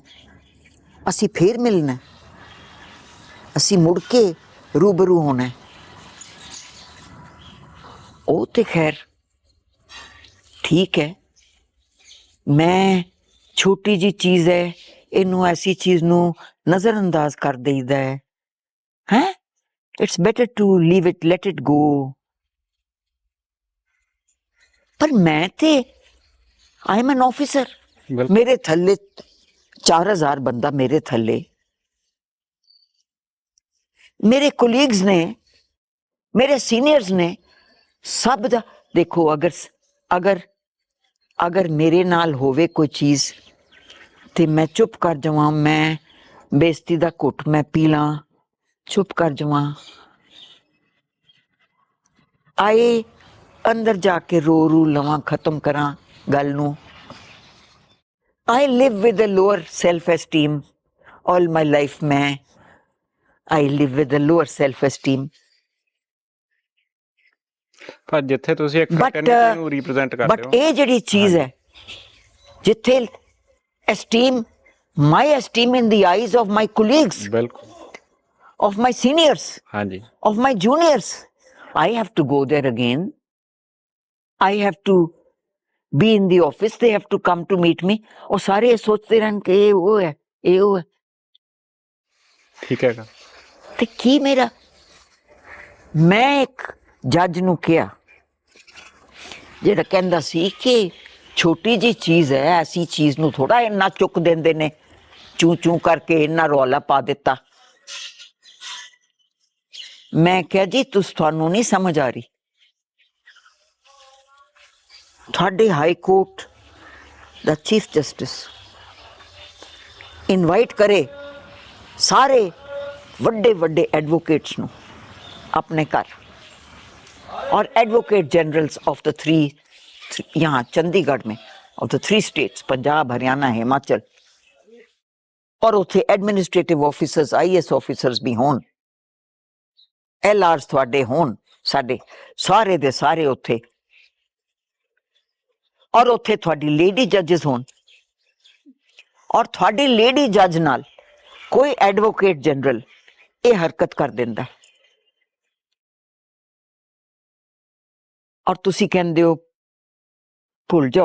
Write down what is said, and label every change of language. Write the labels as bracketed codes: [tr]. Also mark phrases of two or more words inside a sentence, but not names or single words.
[pa] ਅਸੀ ਫਿਰ ਮਿਲਣਾ, ਅਸੀ ਮੁੜ ਕੇ ਰੂਬਰੂ ਹੋਣਾ ਹੈ। ਓ ਤੇ ਖ਼ੈਰ ਠੀਕ ਹੈ, ਮੈਂ ਛੋਟੀ ਜੀ ਚੀਜ਼ ਹੈ, ਇਨੂੰ ਐਸੀ ਚੀਜ਼ ਨੂੰ ਨਜ਼ਰਅੰਦਾਜ਼ ਕਰ ਦੇਈਦਾ ਹੈ, ਹੈਂ? [en] It's better to leave it, let it go. [pa] ਪਰ ਮੈਂ ਤੇ [en] I am an officer, [pa] ਮੇਰੇ ਥੱਲੇ 4000 ਬੰਦਾ, ਮੇਰੇ ਥੱਲੇ ਮੇਰੇ ਕੋਲੀਗਸ ਨੇ, ਮੇਰੇ ਸੀਨੀਅਰਸ ਨੇ, ਸਬ ਦਾ ਦੇਖੋ। ਅਗਰ ਅਗਰ ਅਗਰ ਮੇਰੇ ਨਾਲ ਹੋਵੇ ਕੋਈ ਚੀਜ਼ ਤੇ ਮੈਂ ਚੁੱਪ ਕਰ ਜਾਵਾਂ, ਮੈਂ ਬੇਇੱਜ਼ਤੀ ਦਾ ਘੁੱਟ ਮੈਂ ਪੀ ਲਾਂ, ਚੁੱਪ ਕਰ ਜਾਵਾਂ, ਆਏ ਅੰਦਰ ਜਾ ਕੇ ਰੋ ਰੂ ਲਵਾਂ, ਖ਼ਤਮ ਕਰਾਂ ਗੱਲ ਨੂੰ। [en] I live with a lower self-esteem all my life. I live with a lower self-esteem. [pa] ਪਰ ਜਿੱਥੇ ਤੁਸੀਂ ਇੱਕ ਫਰੈਟਰਨਿਟੀ ਨੂੰ ਰਿਪਰੈਜ਼ੈਂਟ ਕਰਦੇ ਹੋ, ਬਟ ਇਹ ਜਿਹੜੀ ਚੀਜ਼ ਹੈ ਜਿੱਥੇ [en] esteem, my esteem in the eyes of my colleagues, [pa] ਬਿਲਕੁਲ, [en] of my seniors, [pa] ਹਾਂਜੀ, [en] of my juniors, I have to go there again. I have to be in the office, they have to come to meet me. [hi] और सारे सोचते रहन कि ये वो है, ये वो है। [pa] ਠੀਕ ਹੈਗਾ। ਤੇ ਕੀ ਮੇਰਾ, ਮੈਂ ਇੱਕ ਜੱਜ ਨੂੰ ਕਿਹਾ ਜਿਹੜਾ ਕਹਿੰਦਾ ਸੀ ਕਿ ਛੋਟੀ ਜੀ ਚੀਜ਼ ਹੈ, ਐਸੀ ਚੀਜ਼ ਨੂੰ ਥੋੜਾ ਇੰਨਾ ਚੁੱਕ ਦਿੰਦੇ ਨੇ, ਚੂ ਚੂ ਕਰਕੇ ਇੰਨਾ ਰੌਲਾ ਪਾ ਦਿੱਤਾ। ਮੈਂ ਕਿਹਾ ਜੀ ਤੁਹਾਨੂੰ ਨਹੀਂ ਸਮਝ ਆ ਰਹੀ, ਤੁਹਾਡੇ [en] high court [pa] ਦਾ [en] chief justice [pa] ਇਨਵਾਈਟ ਕਰੇ ਸਾਰੇ ਵੱਡੇ ਵੱਡੇ ਐਡਵੋਕੇਟਸ ਨੂੰ [hi] अपने घर, और [en] Advocate Generals of the three, [hi] यहाँ चंडीगढ़ में [en] of the 3 states, [pa] ਪੰਜਾਬ, ਹਰਿਆਣਾ, ਹਿਮਾਚਲ, ਔਰ ਉੱਥੇ [en] administrative officers, IAS officers [pa] ਭੀ ਹੋਣ, LRs ਥੋੜ੍ਹੇ ਹੋਣ, ਸਾਡੇ ਸਾਰੇ ਦੇ ਸਾਰੇ ਉੱਥੇ, ਔਰ ਉੱਥੇ ਥੋੜ੍ਹੀ [en] lady judges [pa] ਹੋਣ, ਔਰ ਥੋੜ੍ਹੀ [en] lady judge [pa] ਨਾਲ ਕੋਈ [en] advocate general [pa] ਏ ਹਰਕਤ ਕਰ ਦਿੰਦਾ ਹੈ, ਔਰ ਤੁਸੀਂ ਕਹਿੰਦੇ ਹੋ ਭੁੱਲ ਜਾਓ।